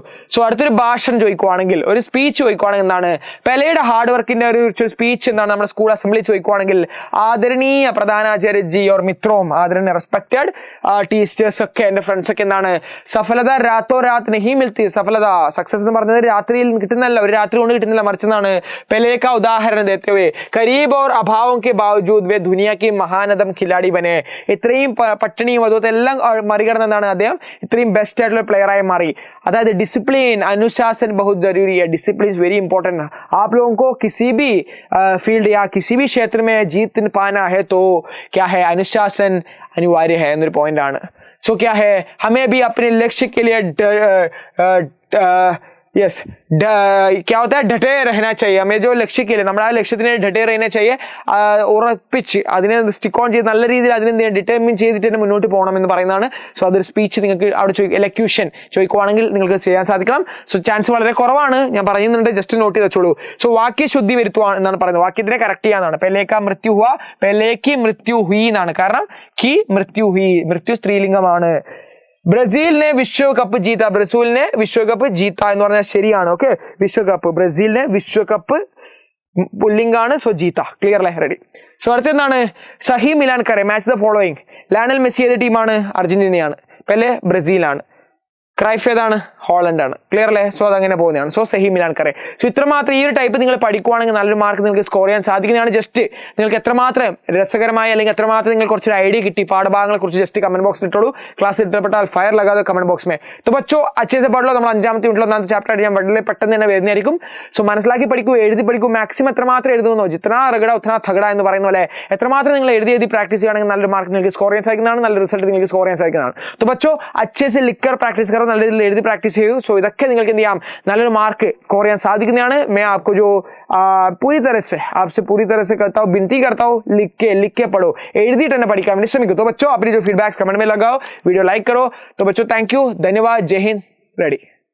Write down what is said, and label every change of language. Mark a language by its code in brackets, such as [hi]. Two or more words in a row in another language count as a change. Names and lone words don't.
[ml] സോ അടുത്തൊരു ഭാഷണം ചോദിക്കുവാണെങ്കിൽ, ഒരു സ്പീച്ച് ചോദിക്കുവാണെങ്കിൽ എന്താണ് പെലെയുടെ ഹാർഡ് വർക്കിന്റെ ഒരു സ്പീച്ച് എന്താണ് നമ്മുടെ [en] school assembly [ml] ചോദിക്കുവാണെങ്കിൽ, [hi] आदरणीय प्रधानाचार्य जी और मित्रों, [ml] ആദരണീയ [en] respected teachers [ml] ഒക്കെ, എന്റെ ഫ്രണ്ട്സ് ഒക്കെ എന്താണ്, [hi] सफलता रातों रात नहीं मिलती, [ml] സഫലത സക്സസ് എന്ന് പറഞ്ഞത് രാത്രിയിൽ കിട്ടുന്നല്ല, ഒരു രാത്രി കൊണ്ട് കിട്ടുന്നില്ല, മറിച്ചെന്നാണ്. [hi] पेले का उदाहरण देते हुए गरीब और अभावों के बावजूद वे दुनिया की महानतम खिलाड़ी बने. [ml] ഇത്രയും പട്ടിണിയും അതുപോലെ എല്ലാം മറികടന്നാണ് അദ്ദേഹം ഇത്രയും ബെസ്റ്റ് ആയിട്ടുള്ള പ്ലെയർ ആയി മാറി. അതായത് ഡിസിപ്ലിൻ, [hi] അനുശാसन बहुत जरूरी है, [en] discipline is very important. [hi] आप लोगों को किसी भी फील्ड या किसी भी क्षेत्र में जीत पाना है तो क्या है, अनुशासन अनिवार्य है [ml] എന്നൊരു പോയിന്റ് ആണ്. [hi] सो क्या है, हमें भी अपने लक्ष्य के लिए यस क्या होता है, डटे रहना चाहिए. हमें जो लक्ष्य के लिए [ml] നമ്മുടെ ആ ലക്ഷ്യത്തിന് [hi] ഡटे रहना चाहिए, [ml] ഉറപ്പിച്ച് അതിനെ [en] stick on [ml] ചെയ്ത് നല്ല രീതിയിൽ അതിനെ ഡിറ്റർമിൻ ചെയ്തിട്ട് തന്നെ മുന്നോട്ട് പോകണം എന്ന് പറയുന്നതാണ്. സോ അതൊരു സ്പീച്ച് നിങ്ങൾക്ക് അവിടെ എലക്യൂഷൻ ചോദിക്കുവാണെങ്കിൽ നിങ്ങൾക്ക് ചെയ്യാൻ സാധിക്കണം. സോ ചാൻസ് വളരെ കുറവാണ്, ഞാൻ പറയുന്നുണ്ട്, [en] just note [ml] ചെയ്ത് വെച്ചോളൂ. സോ വാക്യശുദ്ധി വരുത്തുക എന്നാണ് പറയുന്നത്, വാക്യത്തിനെ കറക്റ്റ് ചെയ്യാന്നാണ്. [hi] पेले का मृत्यु हुआ, पेले की मृत्यु हुई എന്നാണ്. കാരണം कि मृत्यु हुई, मृत्यु സ്ത്രീലിംഗമാണ്. ബ്രസീൽ ने विश्व कप जीता, ब्राजील ने विश्व कप जीता [ml] എന്ന് പറഞ്ഞാൽ ശരിയാണ്. ഓക്കെ, വിശ്വകപ്പ്, ബ്രസീൽ [hi] ने विश्व कप [ml] പുല്ലിംഗാണ്. സോ ജീത്ത, ക്ലിയർ അല്ലേ? റെഡി. സോ അടുത്ത എന്താണ്, [hi] सही मिलान करें [en] match the following. [ml] ലയണൽ മെസ്സി ഏത് ടീമാണ്? അർജന്റീനയാണ്. പെലെ ബ്രസീലാണ്. ക്രൈഫ് ഏതാണ്? ഹോളണ്ട് ആണ്. ക്ലിയർ അല്ലേ? സോ അതങ്ങനെ പോകുന്നതാണ്. സോ [hi] सही मिलान करें. [ml] സോ ഇത്രമാത്രം ഈ ഒരു ടൈപ്പ് നിങ്ങൾ പഠിക്കുവാണെങ്കിൽ നല്ലൊരു മാർക്ക് നിങ്ങൾക്ക് സ്കോർ ചെയ്യാൻ സാധിക്കുന്നതാണ്. ജസ്റ്റ് നിങ്ങൾക്ക് എത്രമാത്രം രസകരമായി അല്ലെങ്കിൽ എത്രമാത്രം നിങ്ങൾക്ക് കുറച്ചൊരു ഐഡിയ കിട്ടി പാഠഭാഗങ്ങളെ കുറിച്ച് ജസ്റ്റ് കമന്റ് ബോക്സിൽ ഇട്ടോളൂ. ക്ലാസ് ഇഷ്ടപ്പെട്ടാൽ [hi] फायर लगाते कमेंट बॉक्स में. तो बच्चों अच्छे से पढ़ लो. [ml] നമ്മൾ 5ാമത്തെ യൂണിറ്റിൽ 1ാമത്തെ ചാപ്റ്റർ ആയിട്ട് ഞാൻ വളരെ പെട്ടെന്ന് തന്നെ വരുന്നതായിരിക്കും. സോ മനസ്സിലാക്കി പഠിക്കൂ, എഴുതി പഠിക്കൂ. മാക്സിമം എത്രമാത്രം എഴുതുന്നോ, [hi] जितना रगड़ा उतना तगड़ा [ml] എന്ന് പറയുന്ന പോലെ എത്രമാത്രം നിങ്ങൾ എഴുതി പ്രാക്ടീസ് ചെയ്യുകയാണെങ്കിൽ നല്ലൊരു മാർക്ക് നിങ്ങൾക്ക് സ്കോർ ചെയ്യാൻ സാധിക്കുന്നതാണ്, നല്ല റിസൾട്ട് നിങ്ങൾക്ക് സ്കോർ ചെയ്യാൻ സാധിക്കുന്നതാണ്. [hi] तो बच्चों अच्छे से लिखकर प्रैक्टिस करो, [ml] നല്ല രീതിയിൽ എഴുതി പ്രാക്ടീസ് ചെയ്യൂ. സോ ഇതൊക്കെ നിങ്ങൾക്ക് എന്ത് ചെയ്യാം, നല്ലൊരു മാർക്ക് സ്കോർ ചെയ്യാൻ സാധിക്കുന്നതാണ്. [hi] मैं आपको जो पूरी तरह से आपसे पूरी तरह से करता हूँ, विनती करता हूँ, लिख के पढ़ो, [ml] എഴുതിയിട്ട് തന്നെ പഠിക്കാൻ വേണ്ടി ശ്രമിക്കൂ. [hi] तो बच्चों अपनी जो [en] feedback comment [hi] में लगाओ, [en] video like [hi] करो. तो बच्चों [en] thank you, [hi] धन्यवाद, जय हिंद. रेडी.